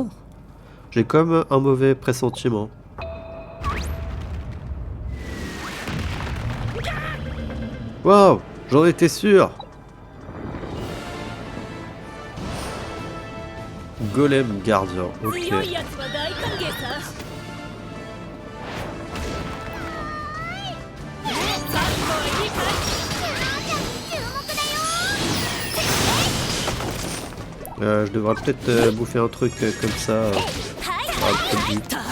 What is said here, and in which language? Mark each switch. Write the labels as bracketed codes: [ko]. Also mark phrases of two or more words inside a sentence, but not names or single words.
[fr] J'ai comme un mauvais pressentiment. Waouh, j'en étais sûr. Golem gardien, ok. [ja] 強いやつは大歓迎さ。 [fr] Je devrais peut-être bouffer un truc comme ça. Un peu vite.